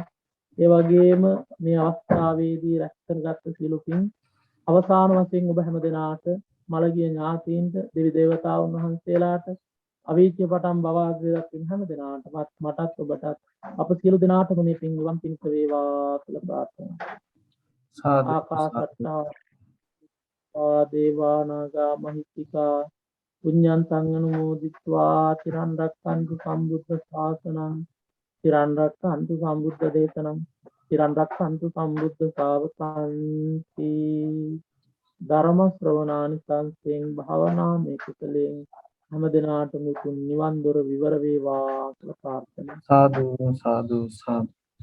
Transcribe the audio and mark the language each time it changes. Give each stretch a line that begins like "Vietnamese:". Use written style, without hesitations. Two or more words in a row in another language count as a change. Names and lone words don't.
Sinhala: ඒ වගේම මේ අවස්ථාවේදී රැස් කරගත් සියලු පින් අවසාන වශයෙන් ඔබ හැම දෙනාට මළගිය ඥාතීන්ට දෙවි දේවතාවුන් වහන්සේලාට අවීච්‍ය පටන් බවාග්‍රයක් පින් හැම දෙනාටමත් මටත් ඔබටත් අප සියලු දෙනාටම මේ පින් නිවන් පිණිස වේවා කියලා ප්‍රාර්ථනා. සාදු
Pali: ආකාශත්තා දේවා නාග මහිත්‍තිකා පුඤ්ඤන්තං අනුමෝදිත්වා චිරන් රක්ඛන්තු සම්බුද්ධ ශාසනං චිරන් රක්ඛන්තු සම්බුද්ධ දේශනං චිරන් රක්ඛන්තු සම්බුද්ධ ශාවකං
Sinhala: ධර්ම ශ්‍රවණානි සංසෙන් භාවනා මේ කුසලයෙන් හැම දිනාටම නිවන් දොර විවර වේවා කියලා ප්‍රාර්ථනා. සාදු සාදු සාදු